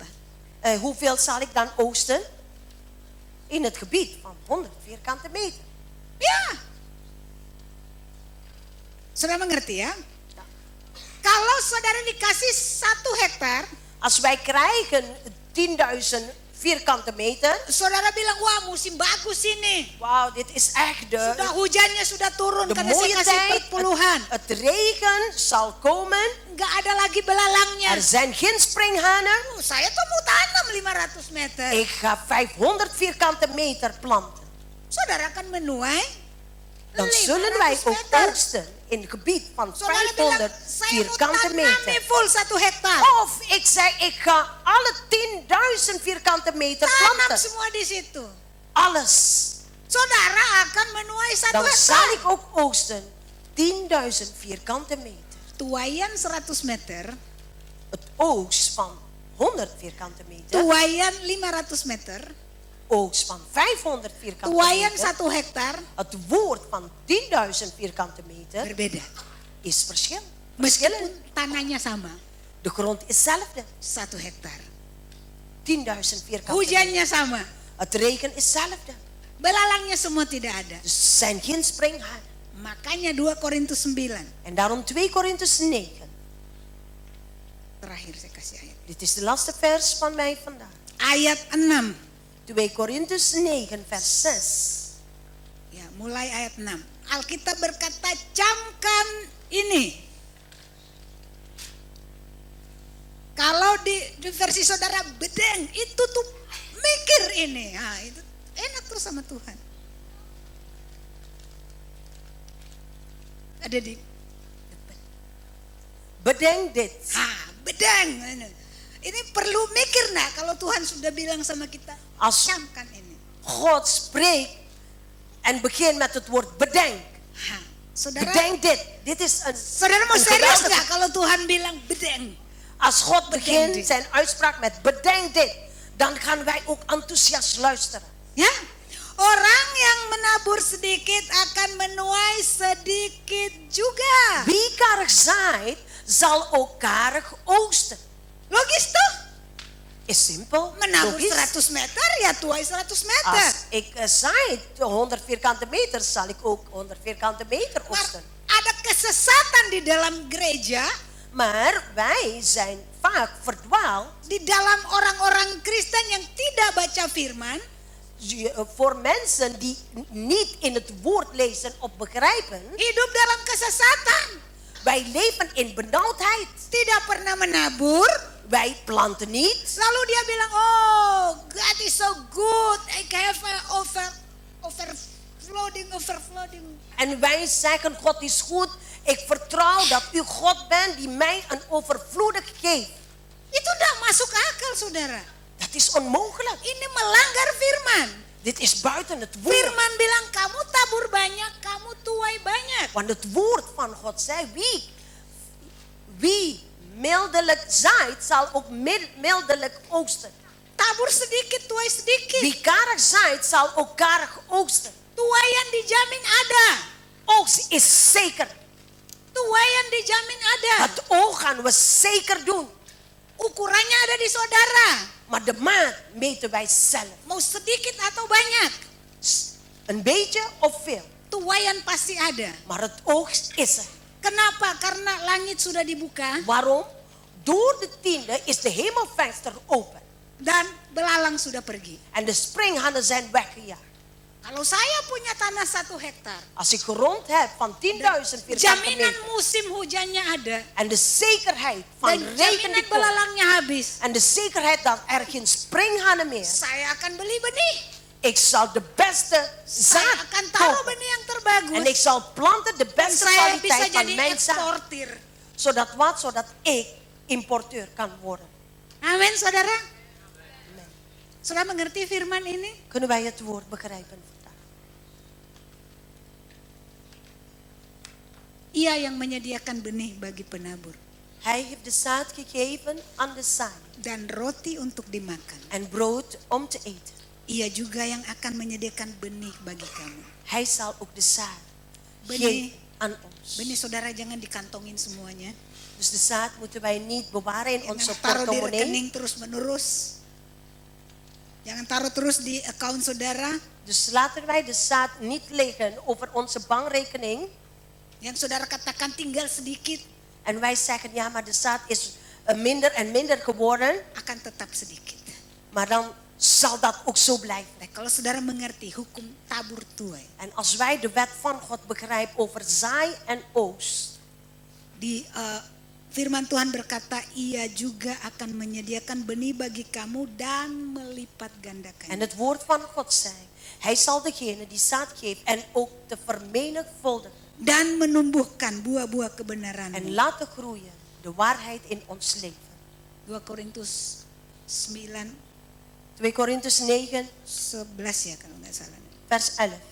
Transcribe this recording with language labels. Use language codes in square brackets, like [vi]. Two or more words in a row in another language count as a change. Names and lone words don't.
[nl] Hoeveel zal ik dan oogsten? In het gebied van 100 vierkante meter. [id] Ya. Saudara mengerti ya? Kalau saudara dikasih 1 hektar, [nl] Als wij krijgen 10.000 vierkante meter. [id] saudara bilang, wah musim bagus ini. [nl] Wauw, dit is echt [id] Sudah hujannya sudah turun [nl] de [id] karena saya [nl] mooie [id] kasih [nl] tijd. [id] perpuluhan. [nl] Het regen zal komen. [id] Nggak ada lagi belalangnya. [nl] Er zijn geen springhanen. [id] Saya tuh mau tanam 500 meter. [nl] Ik ga 500 vierkante meter planten. [id] Saudara akan menuai [nl] Dan zullen wij [id] 500 [nl] ook [id] meter. [nl] oogsten in het gebied van [id] Saudara bilang, [nl] 500 [id] saya mau [nl] vierkante [id] tanam [nl] meter. [id] full 1 hektar. [nl] Of ik zeg, ik ga alle 10.000 vierkante meter [id] Tanam [nl] planten. [id] semua di situ. [nl] Alles. [id] Saudara akan menuai 1 [nl] Dan zal [id] hektar. [nl] ik ook oogsten 10.000 vierkante meter. [id] Tuaian 100 meter, [nl] Het oogst van 100 vierkante meter. [id] tuaian 500 meter, [nl] oogst van 500 vierkante [id] Tuaian [nl] meter, [id] 1 hektar [nl] het woord van 10.000 vierkante meter, [id] berbeda. [nl] is verschil. [id] Meskipun tanahnya sama, [nl] De grond is hetzelfde. [id] 1 hektar. [nl] 10.000 vierkante meter. [id] Hujannya sama, [nl] Het regen is hetzelfde. [id] belalangnya semua tidak ada. [nl] Dus er zijn geen springhaan. [id] Makanya 2 Korintus 9. [nl] En daarom 2 Korintus 9. [id] Terakhir saya kasih ayat. [nl] Dit is de laatste vers van mij vandaag. [id] Ayat 6. [nl] 2 Korintus 9 vers 6. [id] Ya, mulai ayat 6. Alkitab berkata, camkan ini. Kalau di versi saudara bedeng, itu tuh mikir ini. Nah, itu enak terus sama Tuhan. Ada di depan. [nl] Bedenk dit. [id] Bedeng. Ini perlu mikir nah kalau Tuhan sudah bilang sama kita, [nl] Als [id] camkan ini. [nl] God spreekt en begint met het woord bedenk. [id] Saudara, [nl] Bedenk dit. Dit is een, [id] saudara mau [nl] een [id] serius [nl] geweldige- [id] nggak kalau Tuhan bilang bedeng? [nl] Als God begint dit. zijn uitspraak met bedenk dit, dan gaan wij ook enthousiast luisteren. [id] Ya, orang yang menabur sedikit akan menuai sedikit juga. [nl] Wie karig zaait, zal ook karig oogsten. [id] Logis tuh, [nl] Is simpel. [id] menabur [nl] Logisch. [id] 100 meter ya tuai 100 meter. [nl] Als ik zaai 100 vierkante meter, zal ik ook 100 vierkante meter Maar oogsten. [id] ada kesesatan di dalam gereja, [nl] Maar wij zijn vaak verdwaald. [id] di dalam orang-orang Kristen yang tidak baca firman, [nl] Voor mensen die niet in het woord lezen of begrijpen. [id] hidup dalam kesesatan. [nl] Wij leven in benauwdheid. [id] Tidak pernah menabur. [nl] Wij planten niet. [id] Lalu dia bilang, [en] oh God is so good. I have overflowing. [nl] En wij zeggen, God is goed. Ik vertrouw dat u God bent die mij een overvloedig geeft. [id] Itu tidak masuk akal saudara. [nl] Dat is onmogelijk. [id] Ini melanggar firman. [nl] Dit is buiten het woord. [id] Firman bilang kamu tabur banyak, kamu tuai banyak. [nl] Want het woord van God zei, wie mildelijk zaait, zal ook mildelijk oogsten. [id] Tabur sedikit, tuai sedikit. [nl] Wie karig zaait, zal ook karig oogsten. [id] Tuaian dijamin ada. [nl] Oogst is zeker. [id] Tuaian dijamin ada. [nl] Het oog gaan we zeker doen. [id] Ukurannya ada di saudara. [nl] Maar de maat meten wij zelf. [id] Mau sedikit atau banyak. [nl] Een beetje of veel. [id] Tuaian pasti ada. [nl] Maar het oogst is er. [id] Kenapa? Karena langit sudah dibuka [nl] Waarom? Door de tiende is de hemelvenster open. [id] dan belalang sudah pergi. [nl] En de springhanen zijn weggejaagd. [id] Kalau saya punya tanah 1 hektar, [nl] Als ik grond heb van 10.000 vierkante [id] jaminan [nl] meter. [id] musim hujannya ada. [nl] En de zekerheid van [id] Dan [nl] regen [id] jaminan [nl] die komt. [id] belalangnya habis. [nl] En de zekerheid dat er geen springhanen meer. [id] Saya akan beli benih. [nl] Ik zal de beste [id] Saya [nl] zaad [id] akan taruh [nl] kopen. [id] benih yang terbagus. [nl] En ik zal planten de [id] Dan [nl] beste [id] saya bisa [nl] kwaliteit van [id] jadi [nl] mijn zaad. [id] eksportir. [nl] Zodat wat? Zodat ik importeur kan worden. [id] Amin saudara. [nl] Amen. [id] Saudara mengerti firman ini? [nl] Kunnen wij het woord begrijpen vandaag? [id] Ia yang menyediakan benih bagi penabur. [nl] Hij heeft de zaad gegeven aan de zaaier. [id] Dan roti untuk dimakan. [nl] En brood om te eten. [id] Ia juga yang akan menyediakan benih bagi kamu. [nl] Hij zal ook de zaad [id] Benih. [nl] geven aan ons. [id] Benih saudara jangan dikantongin semuanya. [nl] Dus de zaad moeten wij niet bewaren in onze [id] Jangan taruh di [nl] portemonnee. [id] rekening terus menerus. Jangan taruh terus di account saudara. [nl] Dus laten wij de zaad niet liggen over onze bankrekening. [id] Yang saudara katakan tinggal sedikit, [nl] En wij zeggen, ja, maar de zaad is minder en minder geworden. [id] akan tetap sedikit. [nl] Maar dan zal dat ook zo blijven. [id] Nah, kalau saudara mengerti hukum tabur tuai. [nl] En als wij de wet van God begrijpen over zaai en oogst. [id] Di firman Tuhan berkata, ia juga akan menyediakan benih bagi kamu dan melipat gandakan. [nl] En het woord van God zei, hij zal degene die zaad geeft en ook te vermenigvuldigen. [id] Dan menumbuhkan buah-buah kebenaran. [nl] En laten groeien de waarheid in ons leven. [id] 2 Korintus 9, [nl] 2 Korintus 9 [id] 11 ya kalau nggak salah. [nl] vers 11.